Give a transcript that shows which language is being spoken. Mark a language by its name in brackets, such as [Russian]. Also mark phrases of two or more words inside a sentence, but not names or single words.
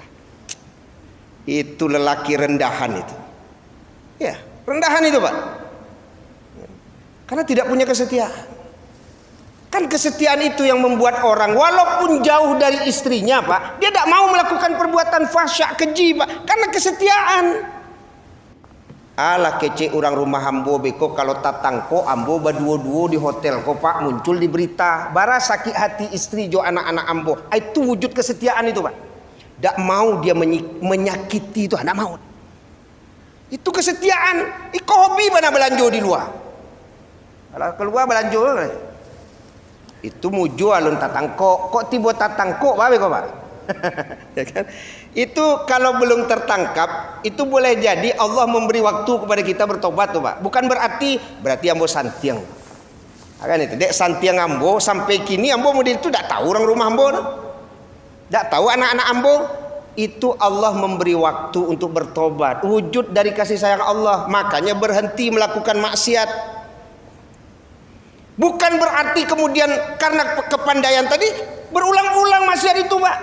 [Indonesian] Itu lelaki rendahan itu. Ya, rendahan itu, Pak. Karena tidak punya kesetiaan. Kan kesetiaan itu yang membuat orang walaupun jauh dari istrinya Pak, dia tidak mau melakukan perbuatan fahsya keji Pak, karena kesetiaan. [Minangkabau] Alah kece orang rumah ambo beko kalau tatangko ambo baduo-duo di hotel ko Pak, muncul di berita bara sakit hati istri jo anak-anak ambo. [Indonesian] Itu wujud kesetiaan itu Pak. Tidak mau dia menyakiti itu, tidak mau. Itu kesetiaan. [Minangkabau] Iko hobi mana belanjo di luar. Kalau keluar belanjo itu mujo alun tatangko, kok tiba tatangko babe kok Pak. [Indonesian] Ya kan? Itu kalau belum tertangkap, itu boleh jadi Allah memberi waktu kepada kita bertobat tuh Pak. [Minangkabau] Bukan berarti ambo santiang. Kan itu, dek santiang ambo sampai kini ambo model itu tidak tahu orang rumah ambo. [Indonesian] Tidak tahu anak-anak ambo. Itu Allah memberi waktu untuk bertobat. Wujud dari kasih sayang Allah. Makanya berhenti melakukan maksiat. Bukan berarti kemudian karena kepandaian tadi berulang-ulang maksiat itu Pak.